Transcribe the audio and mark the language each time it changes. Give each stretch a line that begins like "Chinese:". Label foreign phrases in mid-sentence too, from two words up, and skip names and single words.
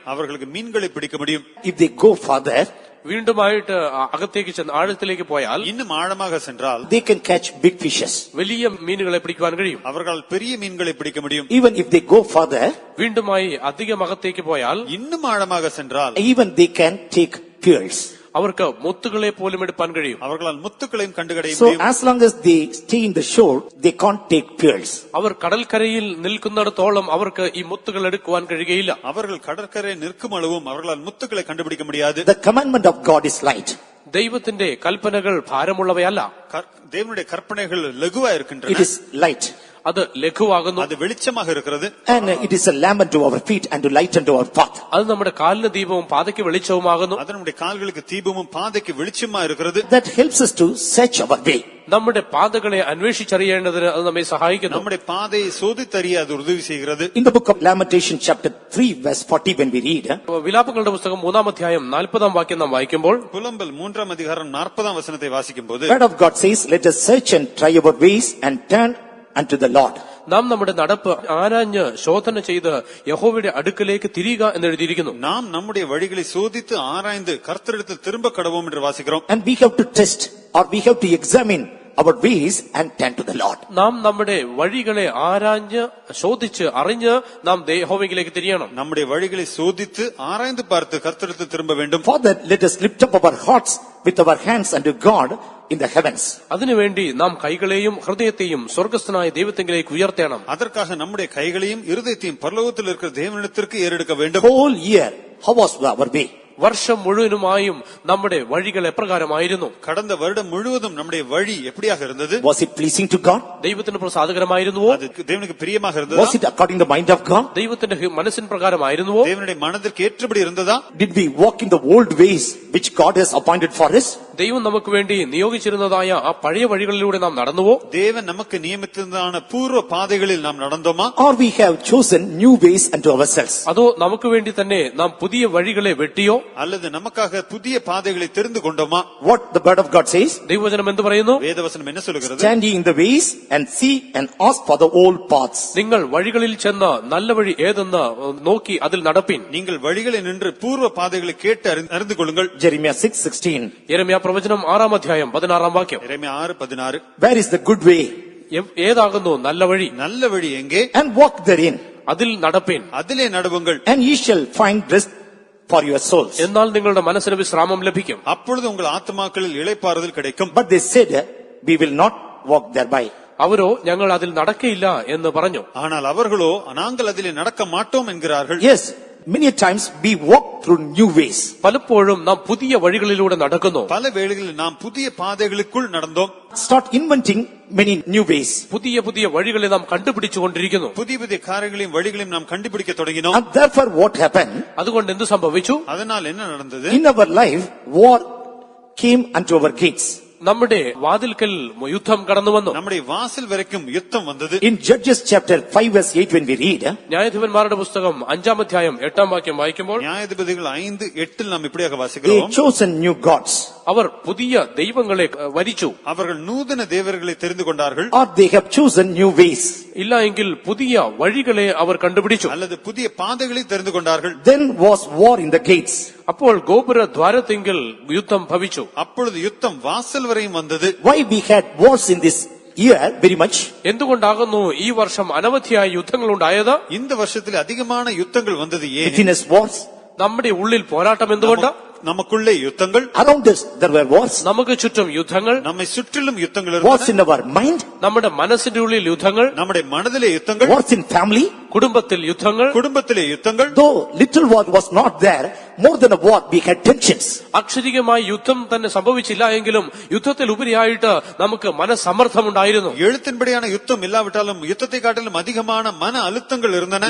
Tamil: அவர்களுக்கு மீன்களை பிடிக்க முடியும்.
English: If they go further,
Malayalam: വീണ്ടുമായിട്ട് അകത്തേക്ക് ചെന്ന് ആഴത്തിലേക്ക് പോയാൽ
Tamil: இன்னும் ஆழமாக சென்றால்
English: they can catch big fishes.
Malayalam: വലിയ മീനുകളെ പിടിക്കുവാൻ കഴിയും.
Tamil: அவர்களால் பெரிய மீன்களை பிடிக்க முடியும்.
English: Even if they go further,
Malayalam: വീണ്ടുമായി അധികം അകത്തേക്ക് പോയാൽ
Tamil: இன்னும் ஆழமாக சென்றால்
English: even they can take pearls.
Malayalam: അവർക്ക് മുത്തുകളെ പോലും എടുപ്പാൻ കഴിയും.
Tamil: அவர்களால் முத்துக்களையும் கண்டுகடைய
English: So
Tamil: முடியும்.
English: as long as they stay in the shore, they can't take pearls.
Malayalam: അവർ കടൽക്കരയിൽ നിൽക്കുന്നിടത്തോളം അവർക്ക് ഈ മുത്തുകൾ എടുക്കുവാൻ കഴിയുകയില്ല.
Tamil: அவர்கள் கடற்கரை நிற்கும் அளவும் அவர்களால் முத்துக்களை கண்டுபிடிக்க முடியாது.
English: The commandment of God is light.
Malayalam: ദൈവത്തിന്റെ കൽപ്പനകൾ ഭാരമുള്ളവയല്ല,
Tamil: தேவனுடைய கற்பனைகள் லகுவா
English: It
Tamil: இருக்கின்றன.
English: is light.
Malayalam: അത് ലഘുവാകുന്നു.
Tamil: அது வெளிச்சமாக இருக்கிறது.
English: And it is a lamp unto our feet and to light unto our path.
Malayalam: അത് നമ്മുടെ കാലിന് ദീപവും പാതയ്ക്ക് വെളിച്ചവുമാകുന്നു.
Tamil: அது நம்முடைய கால்களுக்கு தீபமும் பாதைக்கு வெளிச்சமா இருக்கிறது.
English: That helps us to search our way.
Malayalam: നമ്മുടെ പാതകളെ അന്വേഷിച്ചറിയേണ്ടതിന് അത് നമ്മെ സഹായിക്കുന്നു.
Tamil: நம்முடைய பாதையை சோதித்தறிய அது உதவி செய்கிறது.
English: In the book of Lamentation chapter 3 verse 40 when we read,
Malayalam: വിലാപങ്ങളുടെ പുസ്തകം 3-ാം അധ്യായം 40-ാം വാക്യം നാം വായിക്കുമ്പോൾ,
Tamil: புலம்பல் 3ஆம் அதிகாரம் 40ஆம் வசனத்தை வாசிக்கும் போது,
English: the word of God says, let us search and try our ways and turn unto the Lord.
Malayalam: നാം നമ്മുടെ നടപ്പ് ആരാഞ്ഞ് ശോധന ചെയ്ത് യഹോവയുടെ അടുക്കലേക്ക് തിരിയുക എന്നെഴുതിയിരിക്കുന്നു.
Tamil: நாம் நம்முடைய வழிகளை சோதித்து ஆராய்ந்து கர்த்தரிடத்தில் திரும்ப கடவோம் என்று வாசிக்கிறோம்.
English: And we have to test or we have to examine our ways and turn to the Lord.
Malayalam: നാം നമ്മുടെ വഴികളെ ആരാഞ്ഞ് ശോധിച്ച് അറിഞ്ഞ് നാം യഹോവയിലേക്ക് തിരിയണം.
Tamil: நம்முடைய வழிகளை சோதித்து ஆராய்ந்து பார்த்து கர்த்தரிடத்தில் திரும்ப வேண்டும்.
English: For that, let us lift up our hearts with our hands unto God in the heavens.
Malayalam: അതിനുവേണ്ടി നാം കൈകളെയും ഹൃദയത്തെയും സ്വർഗസ്ഥനായ ദൈവത്തിലേക്ക് ഉയർത്തണം.
Tamil: அதற்காக நம்முடைய கைகளையும் இருதயத்தையும் பரலோகத்தில் இருக்கிற தேவனிடத்திற்கு ஏறெடுக்க வேண்டும்.
English: Whole year, how was our way?
Malayalam: വർഷം മുഴുവനുമായും നമ്മുടെ വഴികൾ എപ്രകാരമായിരുന്നു?
Tamil: கடந்த வருடம் முழுவதும் நம்முடைய வழி எப்படியாக இருந்தது?
English: Was it pleasing to God?
Malayalam: ദൈവത്തിന് പ്രസാദകരമായിരുന്നുവോ?
Tamil: அது தேவனுக்கு பிரியமாக இருந்ததா?
English: Was it according to the mind of God?
Malayalam: ദൈവത്തിന്റെ മനസ്സിൻ പ്രകാരമായിരുന്നുവോ?
Tamil: தேவனுடைய மனதிற்கு ஏற்றபடி இருந்ததா?
English: Did we walk in the old ways which God has appointed for us?
Malayalam: ദൈവം നമുക്ക് വേണ്ടി നിയോഗിച്ചിരുന്നതായ ആ പഴയ വഴികളിലൂടെ നാം നടന്നുവോ?
Tamil: தேவன் நமக்கு நியமித்ததான பூர்வ பாதைகளில் நாம் நடந்தோமா?
English: Or we have chosen new ways unto ourselves?
Malayalam: അതോ നമുക്ക് വേണ്ടി തന്നെ നാം പുതിയ വഴികളെ വെട്ടിയോ?
Tamil: அல்லது நமக்காக புதிய பாதைகளை தெரிந்து கொண்டோமா?
English: What the word of God says?
Malayalam: ദൈവവചനം എന്ത് പറയുന്നു?
Tamil: வேதவசனம் என்ன சொல்லுகிறது?
English: Stand ye in the ways and see and ask for the old paths.
Malayalam: നിങ്ങൾ വഴികളിൽ ചെന്ന് നല്ല വഴി ഏതെന്ന് നോക്കി അതിൽ നടപ്പിൻ.
Tamil: நீங்கள் வழிகளில் நின்று பூர்வ பாதைகளை கேட்டு அறிந்து கொள்ளுங்கள்.
English: Jeremiah 6:16.
Malayalam: യെരമ്യാ പ്രവചനം 6-ാം അധ്യായം 16-ാം വാക്യം.
Tamil: எரேமியா 6:16.
English: Where is the good way?
Malayalam: ഏതാകുന്നു നല്ല വഴി?
Tamil: நல்ல வழி எங்கே?
English: And walk therein.
Malayalam: അതിൽ നടപ്പിൻ.
Tamil: அதிலே நடுவுங்கள்.
English: And ye shall find rest for your souls.
Malayalam: എന്നാൽ നിങ്ങളുടെ മനസ്സിന് വിശ്രാമം ലഭിക്കും.
Tamil: அப்பொழுது உங்கள் ஆத்துமாக்களில் இளைப்பாறுதல் கிடைக்கும்.
English: But they said, we will not walk thereby.
Malayalam: അവരോ ഞങ്ങൾ അതിൽ നടക്കയില്ല എന്ന് പറഞ്ഞു.
Tamil: ஆனால் அவர்களோ நாங்கள் அதிலே நடக்க மாட்டோம் என்கிறார்கள்.
English: Yes, many times we walk through new ways.
Malayalam: പലപ്പോഴും നാം പുതിയ വഴികളിലൂടെ നടക്കുന്നു.
Tamil: பல வேளைகளில் நாம் புதிய பாதைகளுக்குள் நடந்தோம்.
English: Start inventing many new ways.
Malayalam: പുതിയ പുതിയ വഴികളെ നാം കണ്ടുപിടിച്ചുകൊണ്ടിരിക്കുന്നു.
Tamil: புதிய புதிய காரியங்களையும் வழிகளையும் நாம் கண்டுபிடிக்க தொடங்கினோம்.
English: And therefore what happened?
Malayalam: അതുകൊണ്ട് എന്ത് സംഭവിച്ചു?
Tamil: அதனால் என்ன நடந்தது?
English: In our life, war came unto our gates.
Malayalam: നമ്മുടെ വാതിൽക്കൽ യുദ്ധം കടന്നു വന്നു.
Tamil: நம்முடைய வாசல் வரைக்கும் யுத்தம் வந்தது.
English: In Judges chapter 5 verse 8 when we read,
Malayalam: ന്യായാധിപന്മാരുടെ പുസ്തകം 5-ാം അധ്യായം 8-ാം വാക്യം വായിക്കുമ്പോൾ
Tamil: நியாயாதிபதிகள் 5:8 நாம் இப்படியாக
English: they
Tamil: வாசிக்கிறோம்.
English: chosen new gods,
Malayalam: അവർ പുതിയ ദൈവങ്ങളെ വരിച്ചു.
Tamil: அவர்கள் நூதன தேவர்களை தெரிந்து கொண்டார்கள்.
English: or they have chosen new ways.
Malayalam: ഇല്ല എങ്കിൽ പുതിയ വഴികളെ അവർ കണ്ടുപിടിച്ചു.
Tamil: அல்லது புதிய பாதைகளை தெரிந்து கொண்டார்கள்.
English: Then was war in the gates.
Malayalam: അപ്പോൾ ഗോപുര ദ്വാരത്തിങ്കിൽ യുദ്ധം ഭവിച്ചു.
Tamil: அப்பொழுது யுத்தம் வாசல் வரையும் வந்தது.
English: Why we had wars in this year very much?
Malayalam: എന്തുകൊണ്ടാകുന്നു ഈ വർഷം അനവധിയായ യുദ്ധങ്ങൾ ഉണ്ടായത്?
Tamil: இந்த வருஷத்தில் அதிகமான யுத்தங்கள் வந்தது ஏன்?
English: Within us wars,
Malayalam: നമ്മുടെ ഉള്ളിൽ പോരാട്ടം എന്തുകൊണ്ട്?
Tamil: நமக்குள்ளே யுத்தங்கள்,
English: around us there were wars.
Malayalam: നമുക്ക് ചുറ്റും യുദ്ധങ്ങൾ,
Tamil: நம்மை சுற்றிலும் யுத்தங்கள்
English: Wars
Tamil: இருந்தன.
English: in our mind,
Malayalam: നമ്മുടെ മനസ്സിന്റെ ഉള്ളിൽ യുദ്ധങ്ങൾ,
Tamil: நம்முடைய மனதிலே யுத்தங்கள்,
English: wars in family.
Malayalam: കുടുംബത്തിൽ യുദ്ധങ്ങൾ.
Tamil: குடும்பத்திலே யுத்தங்கள்.
English: Though little war was not there, more than a war we had tensions.
Malayalam: അക്ഷരികമായി യുദ്ധം തന്നെ സംഭവിച്ചില്ല എങ്കിലും യുദ്ധത്തിൽ ഉപരിയായിട്ട് നമുക്ക് മനസ്സമ്മർദ്ദമുണ്ടായിരുന്നു.
Tamil: எழுத்தின்படியான யுத்தம் இல்லாவிட்டாலும் யுத்தத்தை காட்டிலும் அதிகமான மன அழுத்தங்கள் இருந்தன.